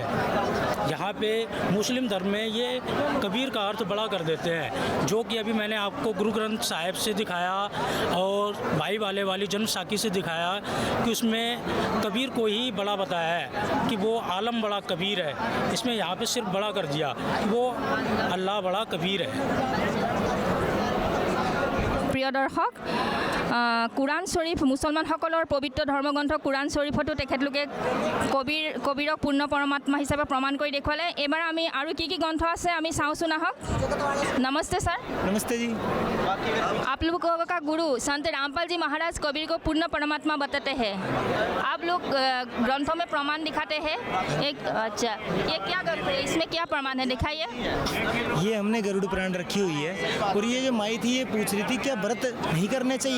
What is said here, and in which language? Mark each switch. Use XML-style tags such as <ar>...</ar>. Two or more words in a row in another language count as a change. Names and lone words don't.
<hi>यहाँ पे मुस्लिम धर्म में ये कबीर का अर्थ बड़ा कर देते हैं, जो कि अभी मैंने आपको गुरु ग्रंथ साहिब से दिखाया और भाई वाले वाली जन्म साखी से दिखाया कि उसमें कबीर को ही बड़ा बताया है कि वो आलम बड़ा कबीर है। इसमें यहाँ पे सिर्फ बड़ा कर दिया कि वो अल्लाह बड़ा कबीर है।</hi> <as>প্ৰিয় দৰ্শক কুৰাণ শ্বৰীফ মুছলমানসকলৰ পবিত্ৰ ধৰ্মগ্ৰন্থ কুৰাণ শ্বৰীফতো তেখেতলোকে কবিৰক পূৰ্ণ পৰমাত্মা হিচাপে প্ৰমাণ কৰি দেখুৱালে। এইবাৰ আমি আৰু কি গ্ৰন্থ আছে আমি চাওঁচোন আহক।</as> <hi>नमस्ते सर। नमस्ते जी। आप लोगों का गुरु संत रामपाल जी महाराज कबीर को पूर्ण परमात्मा बताते हैं। आप लोग ग्रंथों में प्रमाण दिखाते हैं। एक अच्छा ये क्या ग्रंथ है, इसमें क्या प्रमाण है, दिखाइए। ये हमने गरुड़ पुराण रखी हुई है और ये जो माई थी ये पूछ रही थी क्या व्रत नहीं करने चाहिए।</hi>